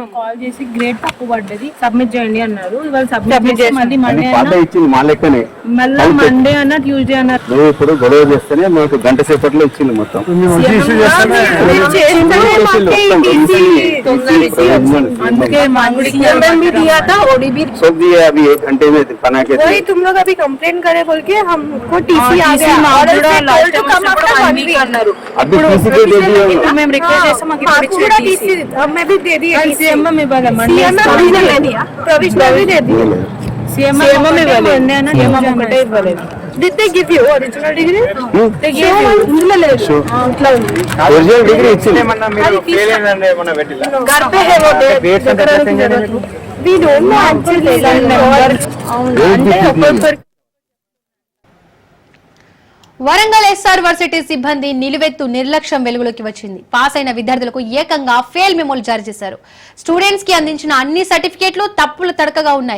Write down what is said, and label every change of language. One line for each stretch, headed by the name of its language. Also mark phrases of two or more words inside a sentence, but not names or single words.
Telugu: కాల్ చేసి గ్రేడ్ తప్పు పడ్డది, సబ్మిట్ చేయండి అన్నారు. ఇవాళ సబ్మిట్ చేసి మళ్ళీ మండే మళ్ళీ మండే అన్న ట్యూస్డే అన్నారు. నువ్వు ఇప్పుడు గొడవ చేస్తేనే మాకు గంట సేపట్లో ఇచ్చింది మొత్తం. అందుకే
Hindi: घंटे में बना के वही तुम लोग अभी कंप्लेन करे बोल के हमको टीसी आ गया और अभी टीसी के दे दिए
Telugu: మేము రిక్వెస్ట్ చేస్తాం. మాకు ఇప్పుడు
Hindi: टीसी हमें भी दे दिया
Telugu: సీఎం ఇవ్వాలి.
Hindi: प्रोविजनल ले दिया प्रोविजनल भी दे दिया
Telugu: సీఎం ఇవ్వాలి. సీఎం ఒకటే ఇవ్వలేదు.
English: Did they give you original degree? They gave you.
Telugu: ఇందులో లేదు. ఇట్లా ఉంది.
English: original degree
Telugu: ఇచ్చింది. మీరు ఫెయిల్ అయినండి ఏమన్నా పెట్టిలా?
Hindi: घर पे है वो
Telugu: డేట్స్ అంటే చెప్పండి.
English: we don't know actually
Telugu: అంటే ఒక్కొక్కరు వరంగల్ ఎస్ఆర్ వర్సిటీ సిబ్బంది నిలువెత్తు నిర్లక్ష్యం వెలుగులోకి వచ్చింది. పాస్ అయిన విద్యార్థులకు ఏకంగా ఫెయిల్ మెమోలు జారీ చేశారు. స్టూడెంట్స్ కి అందించిన అన్ని సర్టిఫికేట్లు తప్పుల తడకగా ఉన్నాయి.